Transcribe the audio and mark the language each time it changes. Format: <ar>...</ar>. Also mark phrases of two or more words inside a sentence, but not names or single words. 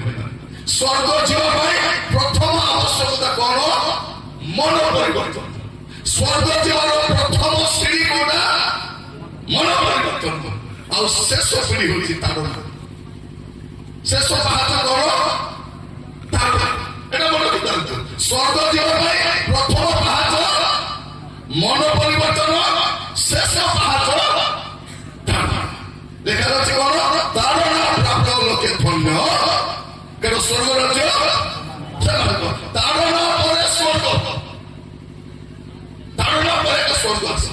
<or>ସ୍ୱର୍ଗ ଯିବା ପାଇଁ ପ୍ରଥମ ଆବଶ୍ୟକତା କଣ? ମନ ପରିବର୍ତ୍ତନ। ସ୍ୱର୍ଗ ଯିବାର ପ୍ରଥମ ସିଡ଼ି କୋଉଟା? ମନ ପରିବର୍ତ୍ତନ। ଆଉ ଶେଷ ସିଡ଼ି ହଉଛି ତାଡ଼ନା। ଶେଷ ପାହାଚ କଣ? ତାଡ଼ନା।</or> <bn>এটা মনে করতে হবে।</bn> <or>স্বর্গ ଯିବା ପାଇଁ ପ୍ରଥମ ପାହାଚ ମନ ପରିବର୍ତ୍ତନ, ଶେଷ ପାହାଚ ତାଡ଼ନା। ଲେଖାଯାଉଛି କଣ? ତାଡ଼ନା ପ୍ରାପ୍ତ ଲୋକେ ଧନ୍ୟ, କାରଣ ସ୍ୱର୍ଗ ରାଜ୍ୟ ତାଡ଼ନା ପରେ ସ୍ୱର୍ଗ, ତାଡ଼ନା ପରେ ସ୍ୱର୍ଗ ଆସେ।</or>